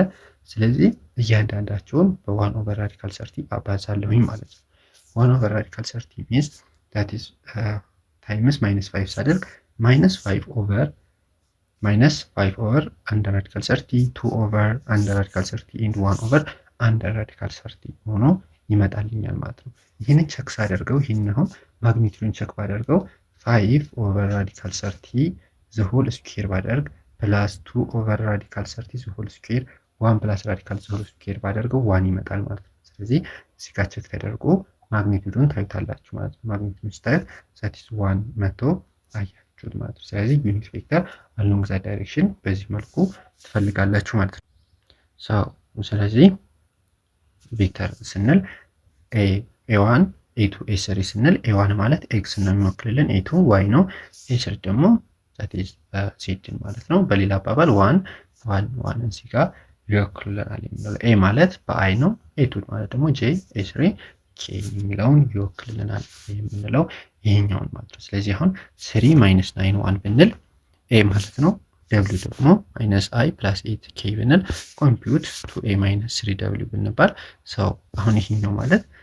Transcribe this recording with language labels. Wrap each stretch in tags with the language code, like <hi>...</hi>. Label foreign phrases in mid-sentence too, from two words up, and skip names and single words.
<am>ስለዚህ እያንዳንዳቸውን በ1</am> <en>over radical</en> <am>30 አባዛለሁኝ ማለት ነው።</am> <en>1 over radical 30 means that is times minus 5</en> <am>ሳደርግ</am> <en>minus 5 over under radical 30</en> <am>2 over under radical 30 and 1 over under radical 30 ሆኖ ይመጣልኛል ማለት ነው። ይሄንን ቼክ ሳደርገው ይሄን አሁን ማግኒቲዩዱን ቼክ ባደርገው</am> <en>5 over radical 30 the whole square</en> <am>ባደርግ ፕላስ</am> <en>2 over radical 30 the whole square 1 plus radical the whole square</en> <am>ባደርገው 1 ይመጣል ማለት ነው። ስለዚህ እዚህ ጋር ቼክ ተደርጎ ማግኒቲዩዱን ታዩታላችሁ ማለት ነው። ማግኒቲዩዱን ስታዩት</am> <en>that is 1</en> <am>መቶ አያችሁት ማለት ነው። ስለዚህ ዩኒት ቬክተር</am> <en>along that direction</en> <am>በዚህ መልኩ ትፈልጋላችሁ ማለት ነው። ስለዚህ ቬክተር ስንል a1 a2 a3 ስንል a1 ማለት x ነው የሚወክልልን፣ a2 y ነው፣ a3 ደግሞ</am> <en>that is z</en> <am>ማለት ነው። በሌላ አባባል 1 እዚህ ጋር ይወክልልናል የሚለው a ማለት በi ነው፣ a2 ማለት ደግሞ j a3 k የሚለውን ይወክልልናል የምንለው ይሄኛውን ማለት ነው። ስለዚህ አሁን 3 minus 9 1 ብንል a ማለት ነው፣ w ደግሞ</am> <en>minus I plus 8k</en> <am>ብንል</am> <en>compute 2a minus 3w</en> <am>ብንባል ሰው አሁን ይሄኛው ማለት</am>